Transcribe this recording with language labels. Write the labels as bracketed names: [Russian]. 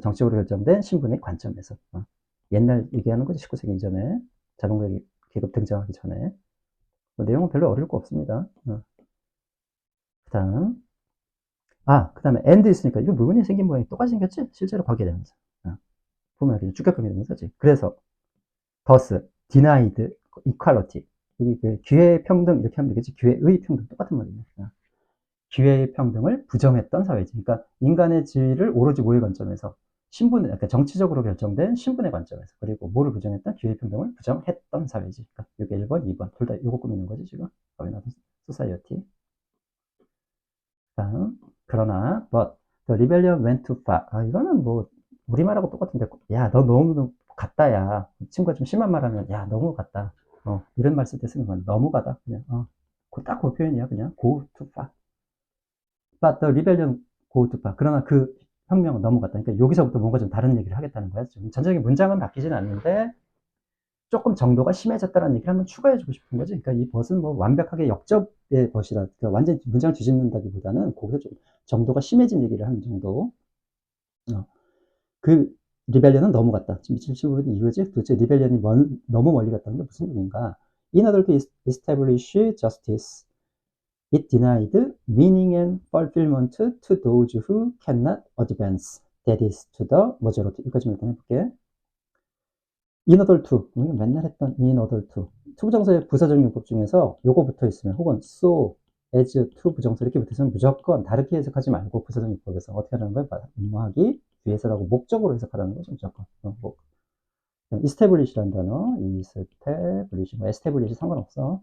[Korean] 정치적으로 결정된 신분의 관점에서. 옛날 얘기하는 거지. 19세기 이전에. 자본가 계급 등장하기 전에. 내용은 별로 어려울 거 없습니다. 그 다음에 and 있으니까 이거 물건이 생긴 모양이 똑같이 생겼지? 실제로 관계되면서. 보면 이렇게 쭉 관계되면서지. 그래서 [English] thus denied equality. [Korean] 여기 그 기회의 평등 이렇게 하면 되겠지. 기회의 평등 똑같은 말이에요. 기회의 평등을 부정했던 사회지. 그러니까 인간의 지위를 오로지 뭐의 관점에서? 신분의, 그러니까 정치적으로 결정된 신분의 관점에서. 그리고 뭐를 부정했던? 기회의 평등을 부정했던 사회지. 그러니까 이게 1번, 2번. 둘 다 이거 꾸미는 거지, 지금. 소사이어티. 다음. 그러나, [English] but the rebellion went too far. [Korean] 이거는 뭐, 우리말하고 똑같은데, 야, 너 너무 같다야. 친구가 좀 심한 말 하면, 야, 너무 같다. 이런 말 쓸 때 쓰는 건 너무 가다. 그냥, 딱 그 표현이야. 그냥, [English] go too far. But the rebellion go too far. [Korean] 그러나 그 혁명은 너무 갔다. 그러니까 여기서부터 뭔가 좀 다른 얘기를 하겠다는 거야. 전체적인 문장은 바뀌진 않는데, 조금 정도가 심해졌다는 얘기를 한번 추가해주고 싶은 거지. 그러니까 이 벗은 뭐 완벽하게 역접의 벗이라, 그러니까 완전 문장을 뒤집는다기보다는 거기서 좀 정도가 심해진 얘기를 하는 정도. 그 리벨리언은 너무 갔다. 지금 미칠치부분이 이거지. 도대체 리벨리언이 너무 멀리 갔다는 게 무슨 얘기인가? [English] In order to establish justice, it denied meaning and fulfillment to those who cannot advance. That is to the majority. [Korean] 여기까지만 일단 해볼게. [English] In order to, [Korean] 맨날 했던 [English] in order to. [Korean] to 부정사의 부사적 용법 중에서 요거 붙어 있으면, 혹은 so, as to 부정사 이렇게 붙어 있으면 무조건 다르게 해석하지 말고 부사적 용법에서 어떻게 하는 거야? 뭐하기 위해서라고 목적으로 해석하라는 거죠, 무조건. establish라는 단어, establish, 뭐 establish 상관없어.